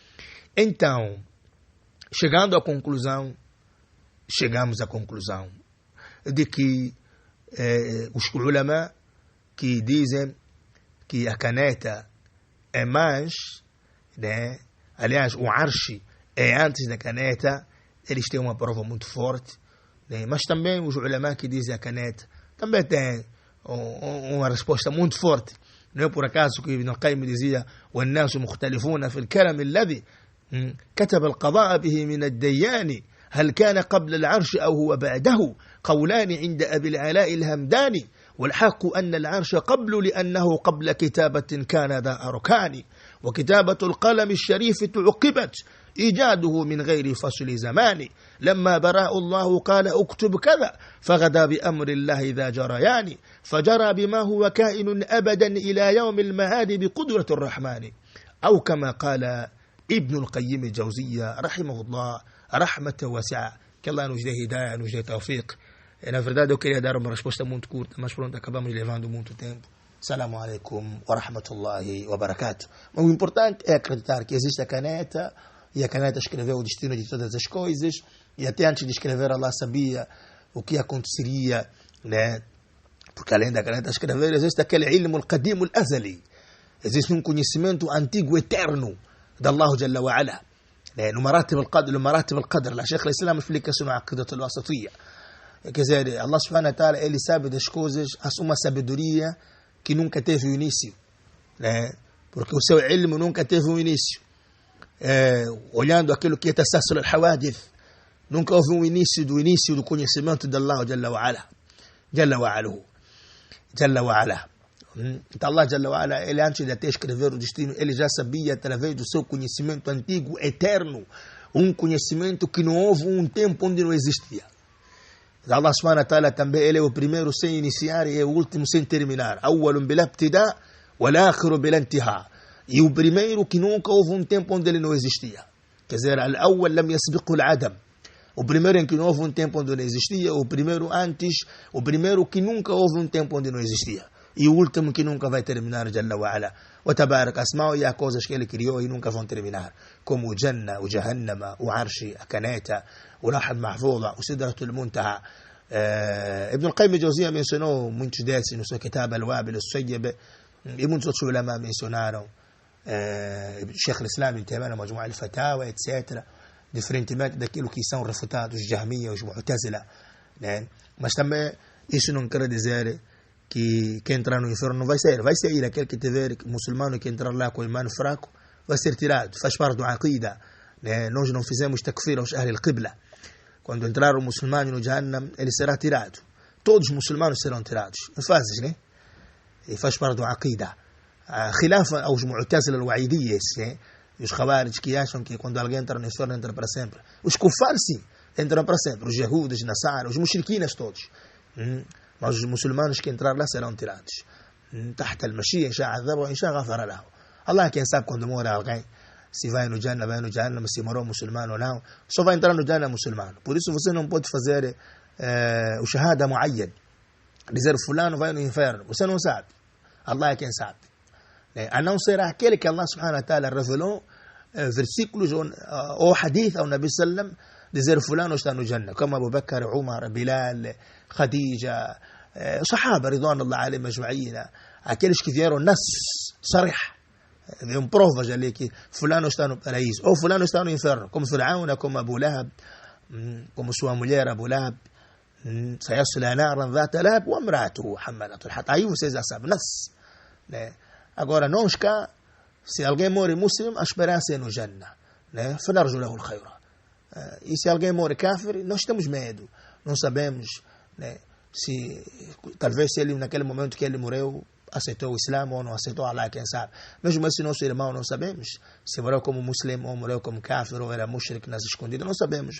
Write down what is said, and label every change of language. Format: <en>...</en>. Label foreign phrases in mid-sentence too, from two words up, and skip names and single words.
<pt>Então, chegando à conclusão, chegamos à conclusão de que os ulama que dizem que a caneta é mais, né? Aliás, o arshi é antes da caneta, eles têm uma prova muito forte, né? Mas também os ulama que dizem a caneta também têm uma resposta muito forte. Não é por acaso que Ibn al-Qayyim dizia:</pt> <ar>وَالنَّاسُ مُخْتَلِفُونَ فِي الْكَلَمِ الَّذِي كتب القضاء به من الديان هل كان قبل العرش أو هو بعده قولان عند أبي العلاء الهمداني والحق أن العرش قبل لأنه قبل كتابة كان ذا أركان وكتابة القلم الشريف تعقبت إيجاده من غير فصل زمان لما براء الله قال اكتب كذا فغدا بأمر الله ذا جريان فجرى بما هو كائن أبدا إلى يوم المعاد بقدرة الرحمن أو كما قال ابن القيم الجوزية رحمه الله رحمة واسعة.</ar> <pt>Que Allah nos dê hidayah, nos dê tawfiq. Na verdade, eu queria dar uma resposta muito curta, mas pronto, acabamos levando muito tempo.</pt> <ar>السلام عليكم ورحمة الله وبركاته.</ar> <pt>Mas o importante é acreditar que existe a caneta, e a caneta escreveu o destino de todas as coisas, e até antes de escrever Allah sabia o que aconteceria, né? Porque além da caneta escrever, existe aquele</pt> <ar>العلم القديم الأزلي.</ar> <pt>Existe um conhecimento antigo, eterno, de</pt> <ar>الله جل وعلا.</ar> <pt>No</pt> <ar>مراتب القدر,</ar> <pt>a</pt> <ar>شيخ الإسلام</ar> <pt>explica isso na Aqidat al-Wasatiyya. Quer dizer,</pt> <ar>الله سبحانه وتعالى,</ar> <pt>ele sabe das coisas, uma sabedoria que nunca teve um início, né? Porque o seu ilmo nunca teve um início. Olhando aquilo que é</pt> <ar>تسلسل الحوادث,</ar> <pt>nunca houve um início do conhecimento de</pt> <ar>الله جل وعلا. جل وعلاه. جل وعلا. Então الله جل وعلا,</ar> <pt>ele antes de até escrever o destino, ele já sabia através do seu conhecimento antigo, eterno, um conhecimento que não houve um tempo onde não existia.</pt> <ar>الله سبحانه وتعالى</ar> <pt>também, ele é o primeiro sem iniciar e é o último sem terminar.</pt> <ar>أول بلا ابتداء والآخر بلا انتهاء.</ar> <pt>E o primeiro que nunca houve um tempo onde ele não existia. Quer dizer,</pt> <ar>الأول لم يسبقه العدم.</ar> <pt>O primeiro em que não houve um tempo onde não existia, o primeiro antes, o primeiro que nunca houve um tempo onde não existia. E o último que nunca vai terminar,</pt> <ar>جل وعلا. وتبارك أسماؤه,</ar> <pt>e há coisas que ele criou e nunca vão terminar. Como o Jannah, o Jahannama, o Arshi, a Caneta, o Lahad Mahfuda, o Sidratul Muntaha. Ibn al-Qayyim al-Jawziyya mencionou muitos desses no seu Kitab al-Wabil al-Sayyib, e muitos outros ulama mencionaram. Sheikh al-Islam Ibn Taymiyyah, Majmu' al-Fatawa, etc. Diferentemente daquilo que são refutados os Jahmiyya, os Mu'tazila, né? Mas também isso não quer dizer que quem entrar no inferno não vai sair aquele que tiver muçulmano que entrar lá com o imã fraco vai ser tirado, faz parte do aqida, né? Nós não fizemos takfir aos</pt> <ar>أهل القبلة.</ar> <pt>Quando entrar o muçulmano no Jahannam, ele será tirado, todos os muçulmanos serão tirados em fases, né? E faz parte do aqida. Khilafa aos Mu'tazila al-Wa'idiyya, né? Os Khawarij que acham que quando alguém entra no inferno entra para sempre. Os Kuffar sim, entram para sempre, os Yahudas, os Nasara, os mushrikinas todos. Mas os muçulmanos que entrar lá serão tirados.</pt> <ar>تحت المشيئة، إن شاء عذبه، إن شاء غفر له.</ar> <pt>Allah quem sabe quando morre alguém, se vai no Jannah, se morou muçulmano ou não, só vai entrar no Jannah muçulmano. Por isso você não pode fazer o</pt> <ar>شهادة معين,</ar> <pt>dizer fulano vai no inferno, você não sabe. Allah é quem sabe. A não ser aquele que</pt> <ar>الله سبحانه وتعالى</ar> <pt>revelou versículos ou hadith ao Nabi sallam, dizer fulano está no Jannah, como Abu Bakr, Umar, Bilal, Khadija, Sahaba,</pt> <ar>رضوان الله عليهم أجمعين,</ar> <pt>aqueles que vieram nas sarih, vieram provas ali que fulano está no paraíso, ou fulano está no inferno, como Fir'auna, como Abu Lahab, como sua mulher Abu Lahab,</pt> <ar>سيصلى نارا ذات لهب وامرأته حمالة الحطب.</ar> <pt>Aí vocês já sabem, nas, né? Agora nós cá, se alguém morre muslim, a esperança é no Jannah, né?</pt> <ar>فنرجو له الخير.</ar> <pt>E se alguém morre kafir, nós temos medo, não sabemos, né? Se talvez se ele naquele momento que ele morreu aceitou o Islã ou não aceitou, Allah quem sabe. Mesmo esse nosso irmão não sabemos se morreu como muçulmano ou morreu como kafir ou era mushrik nas escondidas, não sabemos.</pt>